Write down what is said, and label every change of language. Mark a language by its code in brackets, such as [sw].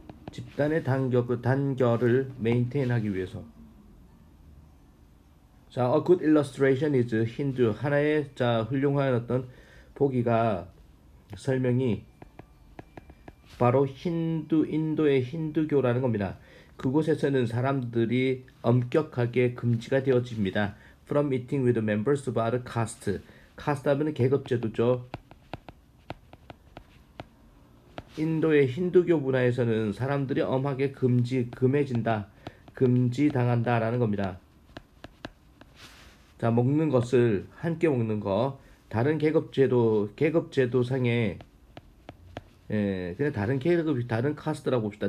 [ko] 집단의 단결을 메인테인하기 위해서. [en] 자, a good illustration is 힌두. [ko] 하나의, 자, 훌륭한 어떤 보기가, 설명이 바로 인도의 힌두교라는 겁니다. 그곳에서는 사람들이 엄격하게 금지가 되어집니다. [en] From eating with members of other caste. [ko] caste 하면 계급제도죠. 인도의 힌두교 문화에서는 사람들이 엄하게 금해진다, 금지당한다라는 겁니다. 자, 먹는 것을 함께 먹는 거, 다른 계급제도상의, 그냥 다른 계급이, 다른 카스트라고 봅시다.